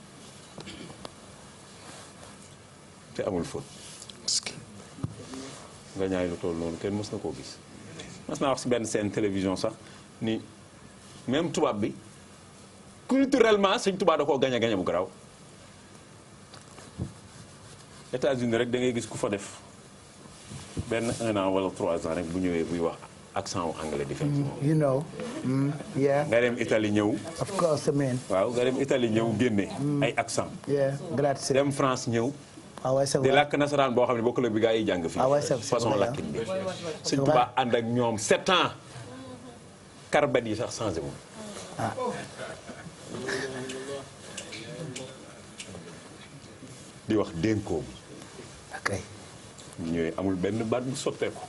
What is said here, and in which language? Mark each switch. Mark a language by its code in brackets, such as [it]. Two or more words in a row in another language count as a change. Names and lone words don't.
[wo] te amul faute ngañaay lu toll noonu kenn mos na koo gis mas naa wax si benn seen télévision sax ni même tubaab bi culturellement Sëñ Tuubaa da koo gañe bu garaaw États-Unis rek da ngay gis ku fa def benn 1 an wala 3 ans rek bu ñëwee buy wax accent wu anglais di fekk moom. [en] you know. yeah. [wo] nga dem Italie ñëw. [en] of course man. [wo] waaw nga dem Italie ñëw génne. ay accent. [en] yeah grazie. [wo] dem France ñëw. ah waay c'est di [fr] vrai. [wo] làkk nasaraan boo xam ne bokkul ak bi gaa yi jàng fii. ah waay [fr] c'est vrai [wo] façon làkkin bi. Sëñ Tuubaa ànd ak ñoom 7 ans. karbat yi sax changé wu. ah di wax dénkoom. ok. ñooy amul benn baat bu sotteeku.